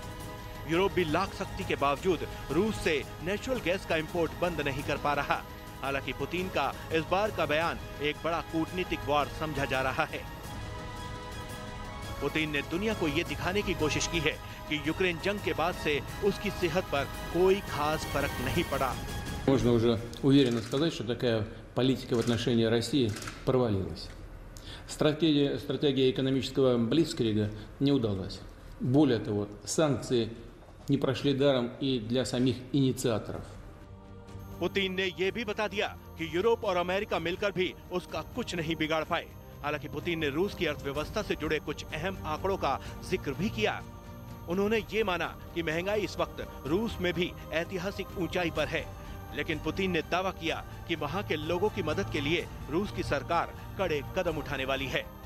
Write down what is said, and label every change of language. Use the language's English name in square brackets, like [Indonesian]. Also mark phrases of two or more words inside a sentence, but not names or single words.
[Hindi] यूरोप भी लाख शक्ति के बावजूद रूस से [English] natural gas [Hindi] का इंपोर्ट बंद नहीं कर पा रहा। हालांकि पुतिन का इस बार का बयान एक बड़ा कूटनीतिक वार समझा जा रहा है। पुतिन ने दुनिया को ये दिखाने की कोशिश की है कि यूक्रेन जंग के बाद से उसकी सेहत पर कोई खास फर्क नहीं पड़ा। [Russian] Можно уже уверенно сказать, что такая политика в отношении России провалилась. Стратегия экономического блицкрига не удалась. Более того, санкции не прошли даром и для самих инициаторов. [Hindi] पुतिन ने यह भी बता दिया कि यूरोप और अमेरिका मिलकर भी उसका कुछ नहीं बिगाड़ पाए। हालांकि पुतिन ने रूस की अर्थव्यवस्था से जुड़े कुछ अहम आंकड़ों का जिक्र भी किया। उन्होंने ये माना कि महंगाई इस वक्त रूस में भी ऐतिहासिक ऊंचाई पर है, लेकिन पुतिन ने दावा किया कि वहां के लोगों की मदद के लिए रूस की सरकार कड़े कदम उठाने वाली है।